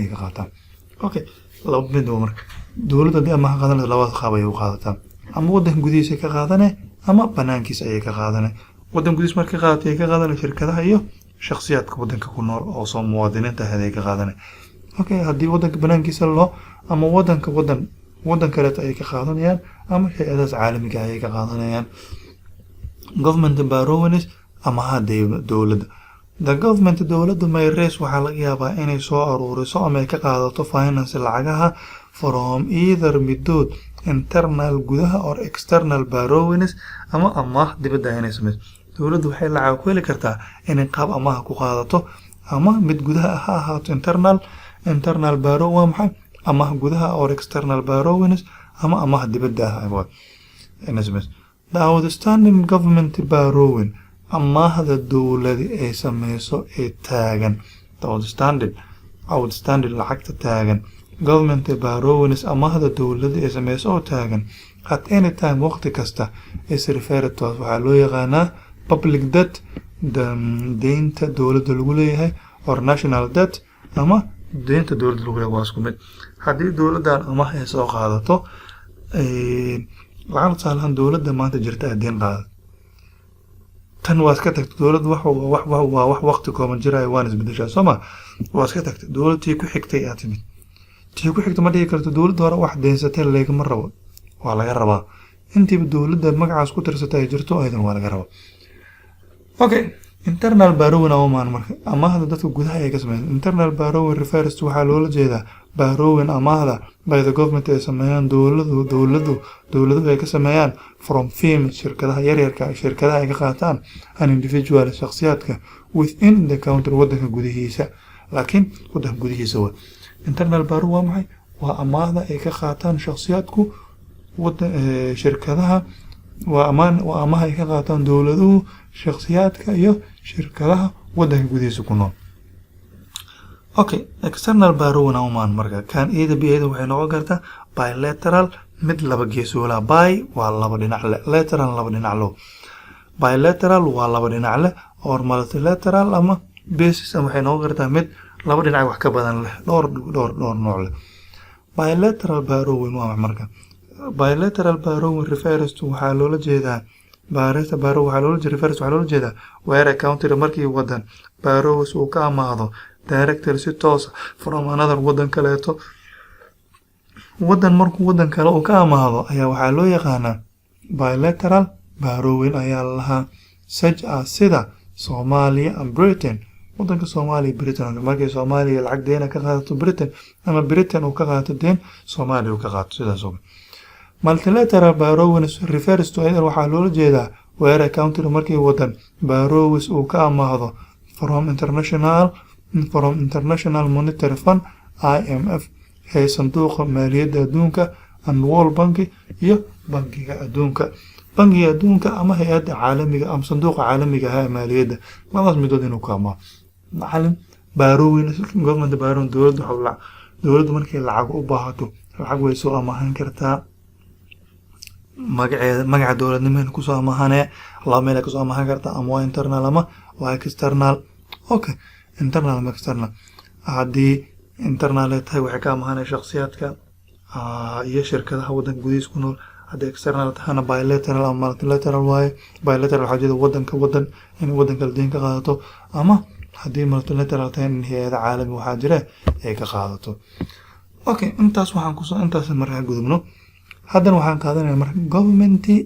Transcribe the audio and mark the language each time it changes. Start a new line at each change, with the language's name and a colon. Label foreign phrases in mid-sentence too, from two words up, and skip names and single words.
Somali: ka qaataan okay laba mid marka dowladda hadii ama qaadan labada qaab ay u qaadataa ama wadanka gudihiisa ka qaadane ama banaankiisa ay ka qaadane wadan gudihiisa marka qaadatay ka qaadane shirkadaha iyo shakhsiyaadka wadanka ku nool oo soo muwaadiniinta ay ka qaadane okay hadii wadanka banaankiisa loo ama wadan kale ay ka qaadanayaan ama hay'adaha caalamiga ay ka qaadanayaan
English: government borrowings
Somali: ama dowladda
English: the government
Somali: dowladda
English: may raise
Somali: waxa laga yaabaa inay soo aruuriso ama ay ka qaadato finance lacagaha
English: from either
Somali: midood internal gudaha or external borrowings ama dibadda inay sameyso dowladdu waxay lacag ku heli kartaa inay qaab amaah ku qaadato ama mid gudaha ha ahaato
English: internal borrowing
Somali: maxay ama gudaha
English: or external borrowings
Somali: ama dibadda ah inay sameyso
English: the outstanding government borrowing
Somali: amaahda dowladda ay sameyso ee taagan outstanding lacagta taagan
English: government borrowings
Somali: amaahda dowladda ay sameyso oo taagan
English: at any time
Somali: waqti kasta
English: is referred to
Somali: waxaa loo yaqaanaa
English: public debt
Somali: deynta dowladda lagu leeyahay
English: or national debt
Somali: ama deynta dowladda lagu leeyahay waa isku mid haddii dowladdan amaah ay soo qaadato lacag tusaalahaan dowladda maanta jirta deyn qaadato tan waa iska tagtay dowladda wax waqti kooban jiraya waan isbedeshaa sooma waa iska tagtay dowladtii ku xigtay aad timid tii ku xigta ma dhihi karto dowladda hore wax deensatay lagama rabo waa laga rabaa intiiba dowladda magacaas ku tirsatay jirto aydan waa laga rabaa
English: okay internal
Somali: borrowing amaan marka amaahda dadka gudaha ay ka sameeyaan
English: internal borrowing refers to
Somali: waxa loola jeedaa borrowing amaahda
English: by the government
Somali: ay sameeyaan dowladdu ay ka sameeyaan
English: from firms
Somali: shirkadaha yaryarka shirkadaha ay ka qaataan
English: an individual
Somali: shakhsiyaadka
English: within the country
Somali: wadanka gudihiisa laakiin wadanka gudihiisa waa
English: internal borrowing
Somali: waa maxay waa amaahda ay ka qaataan shakhsiyaadku shirkadaha waa amaah ay ka qaataan dowladuhu shakhsiyaadka iyo shirkadaha wadanka gudihiisa ku nool
English: okay external borrowing
Somali: amaan marka kan iyada waxay noqon kartaa bilateral mid laba geesoola by waa laba dhinac leh lateral laba dhinac leh bilateral waa laba dhinac leh
English: or multilateral
Somali: ama basis waxay noqon kartaa mid laba dhinac wax ka badan leh dhowr nooc leh
English: bilateral borrowing
Somali: waa marka
English: bilateral borrowing refers to
Somali: waxa loola jeedaa waxaa loola jeedaa
English: where country
Somali: markii wadan borrows uu ka amaahdo directly si toos from another wadan kaleeto wadan markuu wadan kale uu ka amaahdo ayaa waxaa loo yaqaanaa
English: bilateral borrowing
Somali: ayaa lahaa
English: such as
Somali: sida Soomaaliya
English: and Britain
Somali: wadanka Soomaaliya Britain markii Soomaaliya lacag deyn ka qaadato Britain ama Britain uu ka qaato deyn Soomaaliya uu ka qaato sidaas oo
English: multilateral borrowing refers to either
Somali: waxaa loola jeedaa
English: where country
Somali: markii wadan borrows uu ka amaahdo from international monetary fund IMF ee sanduuqa maaliyadda adduunka and World Banki iyo bankiga adduunka ama hay'adda caalamiga ama sanduuqa caalamiga ah ee maaliyadda labadaas midood inuu ka amaahdo macallin
English: borrowing government borrowing
Somali: dowladdu markay lacag u baahato lacag way soo amaahan kartaa magaca dowladnimada ku soo amaahane laba meel ka soo amaahan kartaa ama waa internal ama waa external okay internal ama external haddii internal ay tahay waxay ka amaahanay shakhsiyaadka iyo shirkadaha wadanka gudihiisa ku nool haddii external tahana bilateral ama multilateral waaye bilateral waxaa jeeda wadan in wadanka deyn ka qaadato ama haddii multilateral tahay in hay'ada caalami waxaa jira ay ka qaadato okay intaas markaa gudubno haddana waxaan qaadanayaa marka government